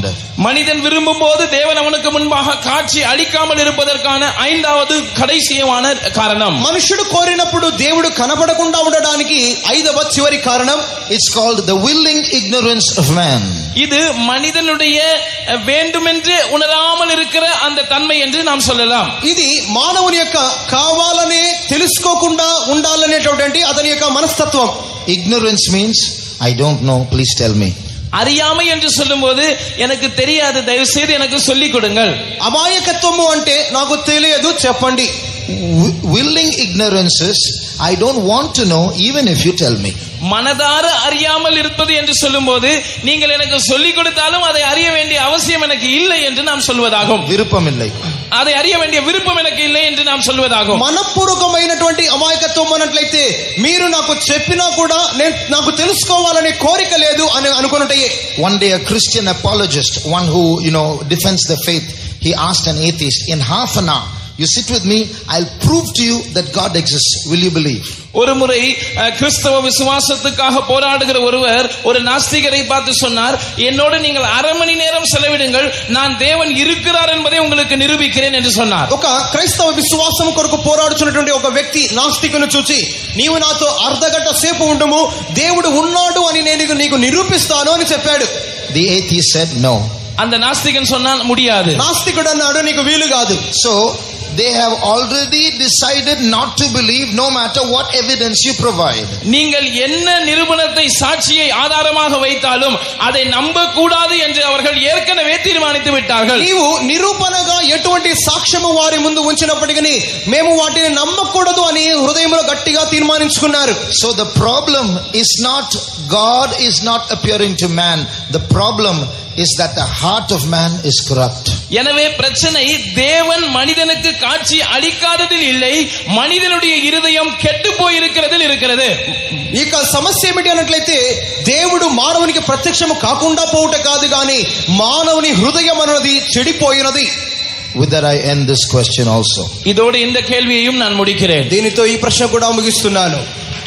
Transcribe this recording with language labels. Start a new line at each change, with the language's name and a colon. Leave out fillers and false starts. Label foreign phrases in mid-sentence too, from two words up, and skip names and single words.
Tamil: மனிதன் விரும்பும் போது தேவன் அவனுக்கு முன்பாக காட்சி அளிக்காமல் இருப்பதற்கான 5வது கடைசியான காரணம்.
Telugu: మనుషుడు కోరినప్పుడు దేవుడు కనబడకుండా ఉండడానికి 5వ చివరి కారణం,
English: it's called the willing ignorance of man.
Tamil: இது మనిదనుடைய வேண்டுமென்றே உணராமல் இருக்கிற அந்த தன்மை என்று நாம் சொல்லலாம்.
Telugu: ఇది మానవుని యొక్క కావాలనే తెలుసుకోకుండా ఉండాలనేటువంటి అతని యొక్క మనస్తత్వం.
English: Ignorance means I don't know, please tell me.
Tamil: அறியாமை என்று சொல்லும்போது எனக்கு தெரியாது, தயவு செய்து எனக்கு சொல்லிக் கொடுங்கள்.
Telugu: అమాయకత్వము అంటే నాకు తెలియదు చెప్పండి.
English: Willing ignorance is I don't want to know even if you tell me.
Tamil: மனதார அறியாமல் இருப்பது என்று சொல்லும்போது நீங்கள் எனக்கு சொல்லிக் கொடுத்தாலும் அதை அறிய வேண்டிய அவசியம் எனக்கு இல்லை என்று நாம் சொல்வதாகும். விருப்பம் இல்லை, அதை அறிய வேண்டிய விருப்பம் எனக்கு இல்லை என்று நாம் சொல்வதாகும்.
Telugu: మనపూర్వకమైనటువంటి అమాయకత్వం అన్నట్లయితే మీరు నాకు చెప్పినా కూడా నాకు తెలుసుకోవాలనే కోరిక లేదు అని అనుకున్నట్టే.
English: One day a Christian apologist, one who defends the faith, he asked an atheist, in half an hour you sit with me, I'll prove to you that God exists, will you believe?
Tamil: ஒரு முறை கிறிஸ்தவ விசுவாசத்துக்காக போராடுகிற ஒருவர் ஒரு நாஸ்திகரை பார்த்து சொன்னார், என்னோடு நீங்கள் 1/2 மணி நேரம் செலவிடுங்கள், நான் தேவன் இருக்கிறார் என்பதை உங்களுக்கு நிரூபிக்கிறேன் என்று சொன்னார்.
Telugu: ఒక క్రైస్తవ విశ్వాసం కొరకు పోరాడుచున్నటువంటి ఒక వ్యక్తి నాస్తికుని చూసి, నీవు నాతో 1/2 గంట సేపు ఉండుము, దేవుడు ఉన్నాడు అని నేను నీకు నిరూపిస్తాను అని చెప్పాడు.
English: The atheist said no.
Tamil: அந்த நாஸ்திகன் சொன்னான் முடியாது.
Telugu: నాస్తికుడు అన్నాడు నీకు వీలు కాదు.
English: So they have already decided not to believe no matter what evidence you provide.
Tamil: நீங்கள் என்ன நிரூபணத்தை, சாட்சியை ஆதாரமாக வைத்தாலும் அதை நம்ப கூடாது என்று அவர்கள் ஏற்கனவே தீர்மானித்து விட்டார்கள்.
Telugu: నీవు నిరూపణగా ఎటువంటి సాక్ష్యము వారి ముందు ఉంచినప్పటికీ మేము వాటిని నమ్మకూడదు అని హృదయంలో గట్టిగా తీర్మానించుకున్నారు.
English: So the problem is not God is not appearing to man. The problem is that the heart of man is corrupt.
Tamil: எனவே பிரச்சனை தேவன் மனிதனுக்கு காட்சி அளிக்காததில் இல்லை, மனிதனுடைய இருதயம் கெட்டு போயிருக்கிறதில் இருக்கிறது.
Telugu: ఇక సమస్య ఏమిటి అన్నట్లయితే దేవుడు మానవునికి ప్రత్యక్షము కాకుండా పోవుట కాదు గాని మానవుని హృదయం అన్నది చెడిపోయినది.
English: With that I end this question also.
Tamil: இதோடு இந்த கேள்வியையும் நான் முடிக்கிறேன்.
Telugu: దీనితో ఈ ప్రశ్న కూడా ముగిస్తున్నాను.